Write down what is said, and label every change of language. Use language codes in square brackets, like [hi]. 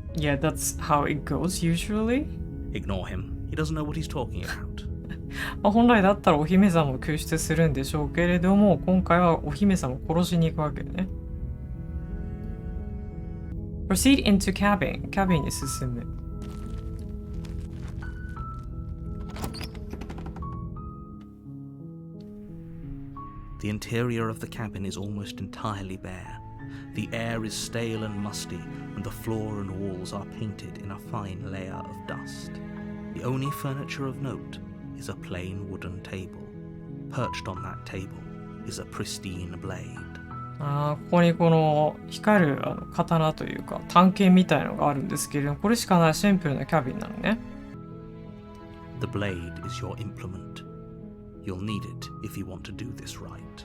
[en] Yeah, that's how it goes usually. Ignore him. He doesn't know what he's talking about. [ja] 本来だったらお姫様を救出するんでしょうけれども、今回はお姫様を殺しに行くわけね。 [en] Proceed into cabin. [ja] キャビンに進む。 [en] The interior of the cabin is almost entirely bare. The air is stale and musty, and the floor and walls are painted in a fine layer of dust. The only furniture of note is a plain wooden table. Perched on that table is a pristine blade. [ja] ここにこの光る刀というか探検みたいのがあるんですけれども、これしかないシンプルなキャビンなのね。 [en] The blade is your implement. You'll need it if you want to do this right.